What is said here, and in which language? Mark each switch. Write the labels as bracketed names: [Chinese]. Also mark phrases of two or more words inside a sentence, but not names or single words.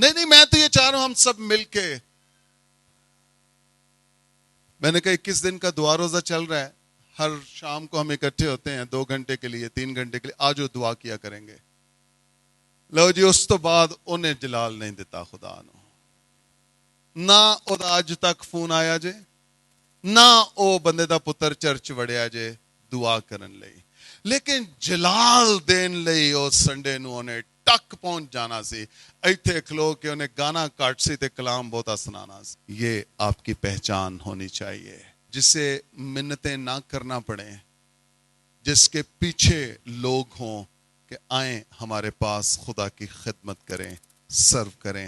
[Urdu] نہیں میں تو یہ چاہ رہا ہوں ہم سب مل کے. میں نے کہا 21 دن کا دعا روزہ چل رہا ہے, ہر شام کو ہم اکٹھے ہوتے ہیں 2 گھنٹے کے لیے 3 گھنٹے کے لیے, آج وہ دعا کیا کریں گے. [Punjabi] لو جی اس تو بعد انہیں جلال نہیں دیتا خدا نو, نہ او دا اج تک فون آیا جے, نہ او بندے دا پتر چرچ وڑیا جے دعا کرن لئی. لیکن جلال دین لئی او سنڈے نو انہیں ٹک پہنچ جانا سی, ایتھے کھلو کے انہیں گانا کاٹ سی تے کلام بہتا سنانا سی. [Urdu] یہ آپ کی پہچان ہونی چاہیے, جسے منتیں نہ کرنا پڑیں, جس کے پیچھے لوگ ہوں کہ آئیں ہمارے پاس خدا کی خدمت کریں, سرو کریں.